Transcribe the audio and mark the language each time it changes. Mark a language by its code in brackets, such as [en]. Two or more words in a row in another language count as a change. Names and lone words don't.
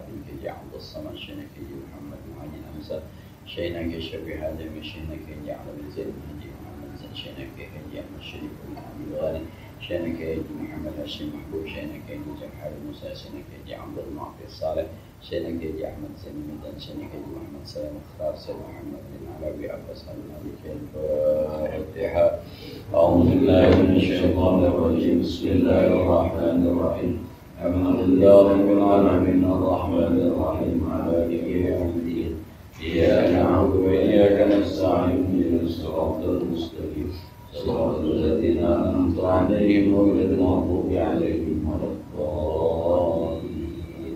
[ar] bin Haji Abdul Samad Syaihna Haji Muhammad bin Haji Hamzah Syaihna Haji Syafi Hadim Syaihna Haji Ala bin Zaid bin Haji Muhammad Zain Syaihna Haji Ahmad Syarif bin Hamid Ghani Syaihna Haji Muhammad Hashim Mahbub Syaihna Haji Jamhar Musa Syaihna Haji Abdul Mu'afir Saleh Syaihna Haji Ahmad Zain Medan Syaihna Haji Muhammad Salam Mukhtar Sayyid Muhammad bin Alawi Abbas Al-Malik Al-Fatihah. أعوذ بالله من الشيطان الرجيم. بسم الله الرحمن الرحيم. الحمد لله رب العالمين الرحمن الرحيم مالك يوم الدين. إياك نعبد وإياك نستعين اهدنا الصراط المستقيم. صراط الذين أنعمت عليهم غير المغضوب عليهم ولا الضالين.